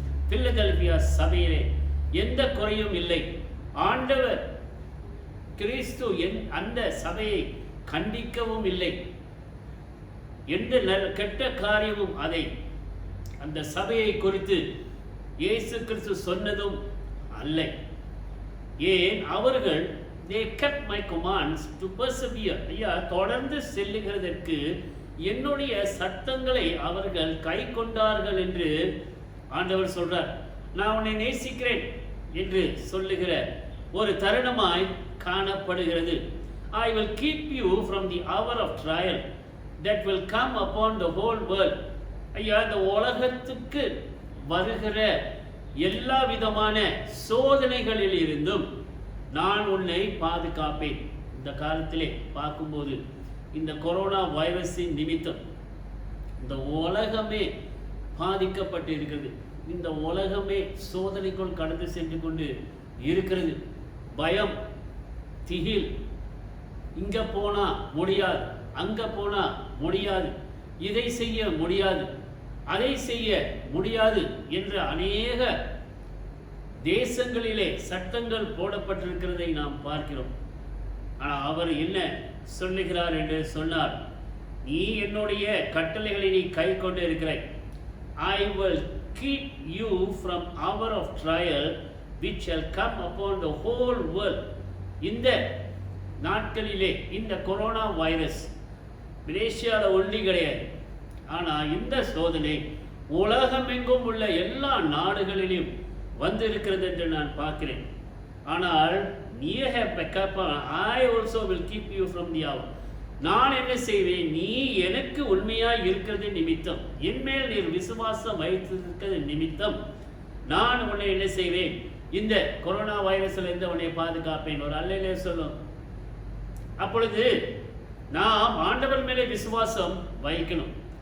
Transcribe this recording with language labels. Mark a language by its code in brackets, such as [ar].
[ta] Philadelphia சபையிலே எந்த குறையும் இல்லை. ஆண்டவர் கிறிஸ்து அந்த சபையை கண்டிக்கவும் இல்லை. எந்த கெட்ட காரியமும் அதை அந்த சபையை குறித்து இயேசு கிறிஸ்து சொன்னதும் அல்ல. ஏன் அவர்கள் [en] they kept my commands to persevere. [ta] ஐயா, தொடர்ந்து செல்லுகிறதற்கு என்னுடைய சட்டங்களை அவர்கள் கை கொண்டார்கள் என்று ஆண்டவர் சொல்றார். நான் உன்னை நேசிக்கிறேன் என்று சொல்லுகிற ஒரு தருணமாய் காணப்படுகிறது. [en] I will keep you from the hour of trial that will come upon the whole world. [ta] ஐயா, இந்த உலகத்துக்கு வருகிற எல்லா விதமான சோதனைகளில் இருந்தும் நான் உன்னை பாதுகாப்பேன். இந்த காலத்திலே பார்க்கும்போது இந்த கொரோனா வைரஸின் நிமித்தம் இந்த உலகமே பாதிக்கப்பட்டு இருக்கிறது. இந்த உலகமே சோதனைக்குள் கடந்து சென்று கொண்டு இருக்கிறது. பயம், திகில், இங்க போனா முடியாது, அங்க போனா முடியாது, இதை செய்ய முடியாது, அதை செய்ய முடியாது என்று அநேக தேசங்களிலே சட்டங்கள் போடப்பட்டிருக்கிறதை நாம் பார்க்கிறோம். ஆனால் அவர் என்ன சொல்லுகிறார் என்று சொன்னார், நீ என்னுடைய கட்டளைகளை நீ கை கொண்டு இருக்கிறாய். [en] I will keep you from hour of trial which shall come upon the whole world. [ta] இந்த நாட்களிலே இந்த கொரோனா வைரஸ் மலேசியாவில் ஒன்றி கிடையாது. ஆனால் இந்த சோதனை உலகமெங்கும் உள்ள எல்லா நாடுகளிலும் வந்திருக்கிறது என்று நான் பார்க்கிறேன். ஆனால் நீ [en] I also will keep you from the hour. [ta] நான் என்ன செய்வேன், நீ எனக்கு உண்மையாய் இருக்கிறது நிமித்தம், என்மேல் நீர் விசுவாசம் வைத்திருக்கிறது நிமித்தம் நான் உன்னை என்ன செய்வேன், இந்த கொரோனா வைரஸ்ல இருந்து உன்னை பாதுகாப்பேன். ஒரு அல்லையிலே சொல்லும். அப்பொழுது நாம் ஆண்டவர் மேலே விசுவாசம் வைக்கணும்.